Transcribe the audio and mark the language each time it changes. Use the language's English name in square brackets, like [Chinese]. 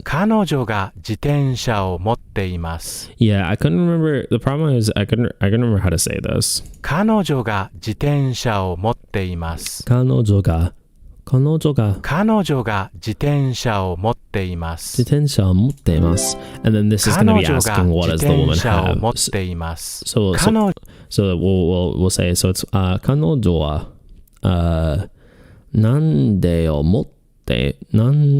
[Japanese] 彼女が自転車を持っています。 [English] yeah, I couldn't remember. The problem is I couldn't remember how to say this. [Japanese] 彼女が自転車を持っています。彼女が彼女が自転車を持っています。自転車を持っています。 [English] And then this is going to be asking what does the woman [Japanese] 彼女が自転車を [English] have. [Japanese] 持っています。 [English] So we'll say so it's [Japanese] 彼女はなんでを持って [English] No.